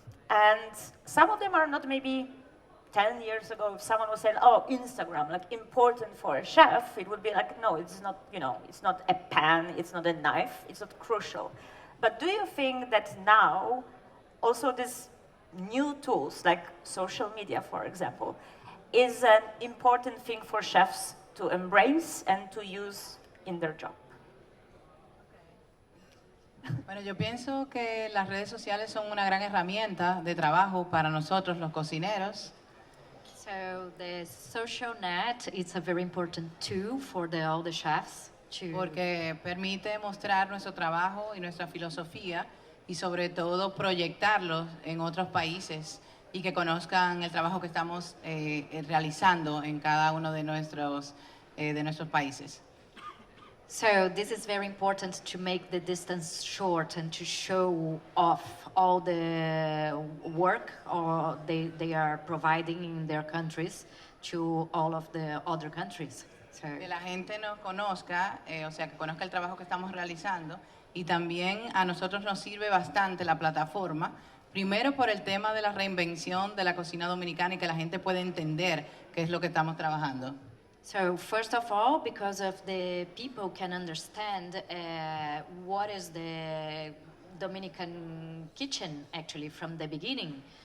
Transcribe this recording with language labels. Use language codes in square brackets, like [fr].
[en] And some of them are not maybe 10 years ago, if someone was saying, oh, Instagram, like important for a chef, it would be like, no, it's not, you know, it's not a pan, it's not a knife, it's not crucial. But do you think that now, also these new tools, like social media, for example, is an important thing for chefs to embrace and to use in their job? [es] Bueno, yo pienso que las redes sociales son una gran herramienta de trabajo para nosotros los cocineros. [en] So the social net is a very important tool for all the chefs to. [es] Porque permite mostrar nuestro trabajo y nuestra filosofía y sobre todo proyectarlos en otros países y que conozcan el trabajo que estamos realizando en cada uno de nuestros países. [en] So this is very important to make the distance short and to show off all the work or they are providing in their countries to all of the other countries. So, [es] que la gente nos conozca, o sea, que conozca el trabajo que estamos realizando y también a nosotros nos sirve bastante la plataforma, primero por el tema de la reinvención de la cocina dominicana y que la gente pueda entender qué es lo que estamos trabajando. [en] So first of all, because of the people can understand what is the Dominican kitchen actually from the beginning.